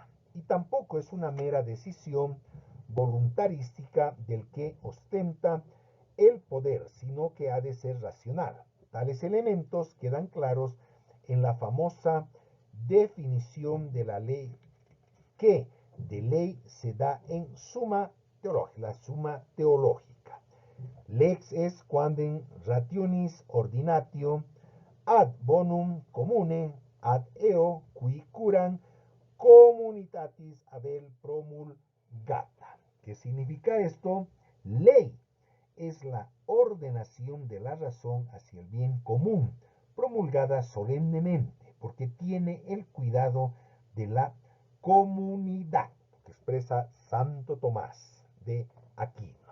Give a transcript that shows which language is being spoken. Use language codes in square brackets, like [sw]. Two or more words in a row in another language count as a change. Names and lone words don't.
[es] Y tampoco es una mera decisión voluntarística del que ostenta el poder, sino que ha de ser racional. Tales elementos quedan claros en la famosa definición de la ley, que de ley se da en la suma teológica. [la] Lex est quandam rationis ordinatio ad bonum commune ad eo qui curam communitatis habel promulgata. [es] ¿Qué significa esto? Ley es la ordenación de la razón hacia el bien común, promulgada solemnemente, porque tiene el cuidado de la comunidad, que expresa Santo Tomás de Aquino.